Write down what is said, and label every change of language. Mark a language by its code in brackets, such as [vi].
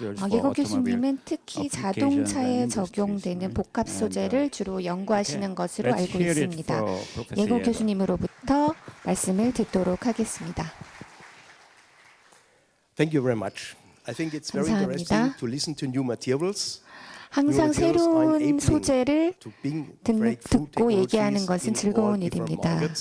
[ko] 예거 교수님은 특히 자동차에 적용되는 복합 소재를 주로 연구하시는 것으로 알고 있습니다. 예거 교수님으로부터 말씀을 듣도록 하겠습니다. [en] Thank you very much. I think it's very interesting to listen to new materials. [ko] 항상 새로운 소재를 듣고 얘기하는 것은 즐거운 일입니다.